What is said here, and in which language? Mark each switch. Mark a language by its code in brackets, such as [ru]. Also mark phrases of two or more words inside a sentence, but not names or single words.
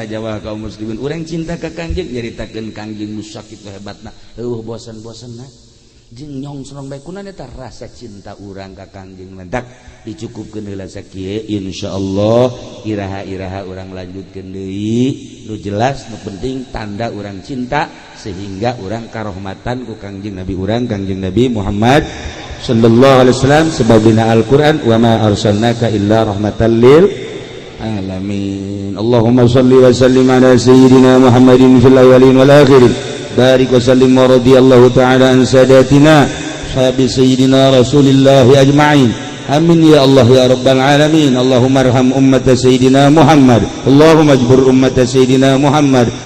[su] jamaah kaum muslimin urang cinta ka Kangjeng nyaritakeun Kangjeng nu sakitu hebatna bosan-bosanna jeung nyongsrong bae kunaon eta rasa cinta urang ka Kangjeng mentak dicukupkeun heula sakieu insyaallah iraha-iraha urang lanjutkeun deui nu jelas nu penting tanda urang cinta sehingga urang karohmatan ku Kangjeng Nabi urang Kangjeng Nabi Muhammad [ar] صلى الله عليه وسلم سببينا القرآن وما أرسلناك إلا رحمة للعالمين اللهم صل وسلم على سيدنا محمد في الأولين والآخرين بارك وسلم ورضي الله تعالى عن ساداتنا أصحاب سيدنا رسول الله أجمعين آمين يا الله يا رب العالمين اللهم ارحم أمة سيدنا محمد اللهم اجبر أمة سيدنا محمد